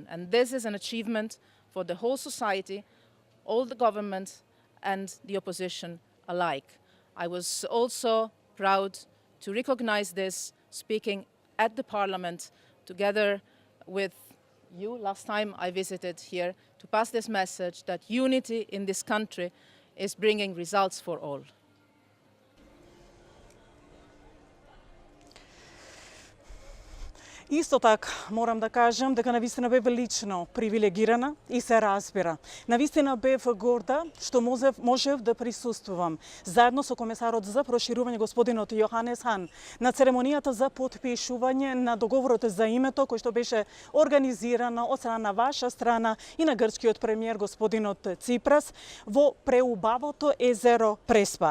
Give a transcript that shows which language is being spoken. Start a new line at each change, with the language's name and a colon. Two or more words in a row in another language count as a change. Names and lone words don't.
English: And this is an achievement for the whole society, all the governments, and the opposition alike. I was also proud to recognize this speaking at the Parliament together with you last time I visited here to pass this message that unity in this country is bringing results for all.
Macedonian: Исто така, морам да кажам дека навистина бев лично привилегирана и се разбира. Навистина бев горда што можев да присуствувам заедно со комесарот за проширување господинот Јоханес Хан на церемонијата за потпишување на договорот за името кој што беше организирано од страна на ваша страна и на грчкиот премиер господинот Ципрас во преубавото езеро Преспа.